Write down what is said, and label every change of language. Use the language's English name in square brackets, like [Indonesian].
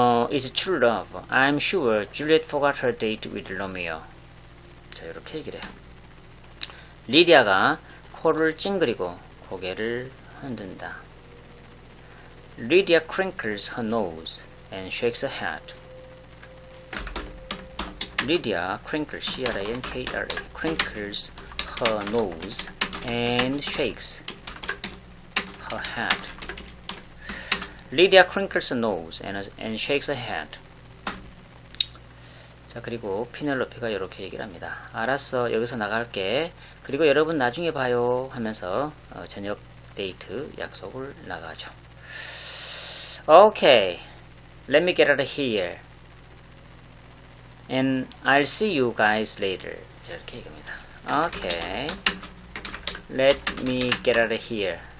[English] It's true love. I'm sure Juliet forgot her date with Romeo. [Korean] 자, 이렇게 얘기를 해요. 리디아가 코를 찡그리고 고개를 흔든다. [English] Lydia crinkles her nose and shakes her head. Lydia crinkles, C-R-I-N-K-L-A, crinkles her nose and shakes her head. Lydia crinkles her nose and shakes her head. [Korean] 자, 그리고 피넬로페가 이렇게 얘기를 합니다. 알았어, 여기서 나갈게. 그리고 여러분 나중에 봐요 하면서 저녁 데이트 약속을 나가죠. [English] Okay, let me get out of here. And I'll see you guys later. [Korean] 자, 이렇게 얘기합니다. [English] Okay, let me get out of here.